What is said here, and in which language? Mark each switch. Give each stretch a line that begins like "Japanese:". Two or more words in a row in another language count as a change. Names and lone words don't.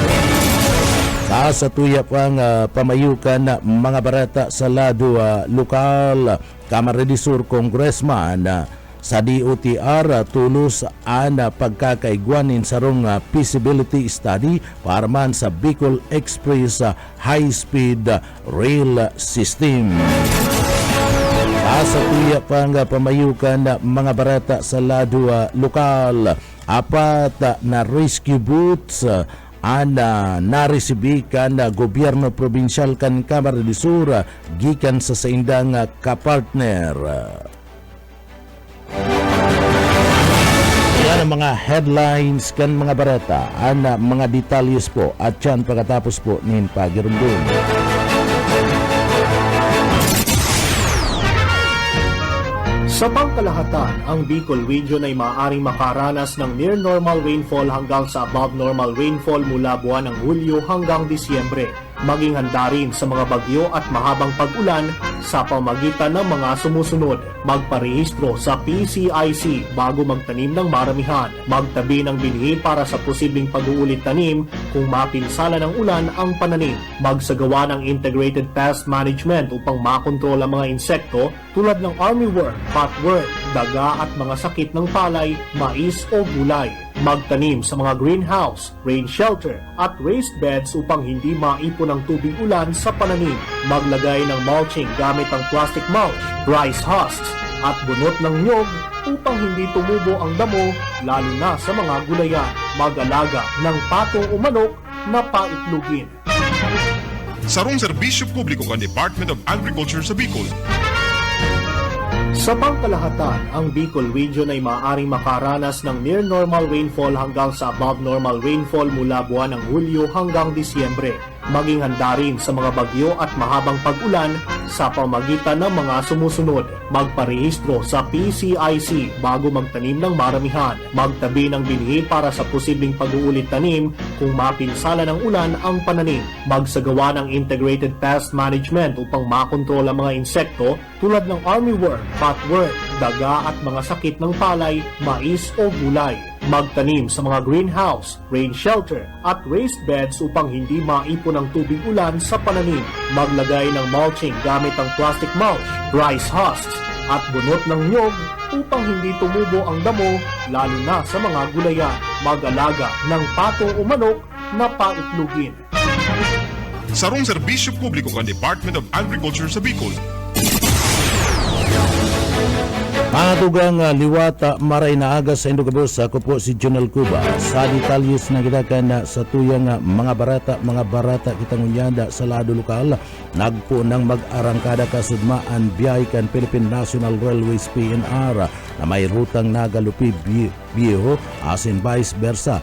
Bikol: Sa tuya pang pamayukan mga barata sa lado lokal, Camarines Sur Congressman sa DOTR tulos ang pagkakaigwanin sarong
English: feasibility study
Bikol: para man sa Bicol Express high-speed rail system. Sa tuya pang pamayukan mga barata sa lado lokal, 4 na
English: rescue boats
Bikol: ana naresibi kan gobyerno probinsyal kan Camarines Sur gikan sa saindang kapartner. Yan ang mga headlines kan mga barata, ana mga detalyes po at yan pagkatapos po nin pagirundun.
Filipino: Sa pangkalahatan, ang Bicol Region ay maaaring makaranas ng
English: near normal rainfall
Filipino: hanggang sa
English: above normal rainfall
Filipino: mula buwan ng Hulyo hanggang Disyembre. Maging handa rin sa mga bagyo at mahabang pag-ulan sa pamagitan ng mga sumusunod: magparehistro sa PCIC bago magtanim ng maramihan, magtabi ng binhi para sa posibleng pag-uulit tanim kung mapinsala ng ulan ang pananim, magsagawa ng
English: integrated pest management
Filipino: upang makontrol ang mga insekto tulad ng armyworm, cutworm, daga at mga sakit ng palay, mais o gulay, magtanim sa mga greenhouse,
English: rain shelter
Filipino: at
English: raised beds
Filipino: upang hindi maipon ang tubig ulan sa pananim, maglagay ng mulching gamit ang
English: plastic mulch, rice husks
Filipino: at bunot ng nyog upang hindi tumubo ang damo lalo na sa mga gulayan, mag-alaga ng pato o manok na paitlugin.
Bikol: Sarong serbisyo publiko kan Department of Agriculture sa Bicol.
Filipino: Sa pangkalahatan, ang Bicol Region ay maaaring makaranas ng
English: near normal rainfall
Filipino: hanggang sa
English: above normal rainfall
Filipino: mula buwan ng Hulyo hanggang Disyembre. Maging handa rin sa mga bagyo at mahabang pag-ulan sa pamagitan ng mga sumusunod: magparehistro sa PCIC bago magtanim ng maramihan, magtabi ng binhi para sa posibleng pag-uulit tanim kung mapinsala ng ulan ang pananim, magsagawa ng
English: integrated pest management
Filipino: upang makontrol ang mga insekto tulad ng armyworm, cutworm, daga at mga sakit ng palay, mais o gulay, magtanim sa mga greenhouse,
English: rain shelter
Filipino: at
English: raised beds
Filipino: upang hindi maipon ang tubig ulan sa pananim, maglagay ng mulching gamit ang
English: plastic mulch, rice husks
Filipino: at bunot ng nyog upang hindi tumubo ang damo lalo na sa mga gulayan, mag-alaga ng pato o manok na paitlugin.
Bikol: Sarong serbisyo publiko kan Department of Agriculture sa Bicol. Mga tugang liwata maray na agas sa Indogabos, ako po si Jonel Cuba. Sa detalyes na kita na sa tuyang mga barata kitang unyada sa lado lokal, nagpo ng mag-arangkada kasudmaan biyahe kan Philippine National Railways PNR na may rutang Nagalupi Viejo asin vice versa.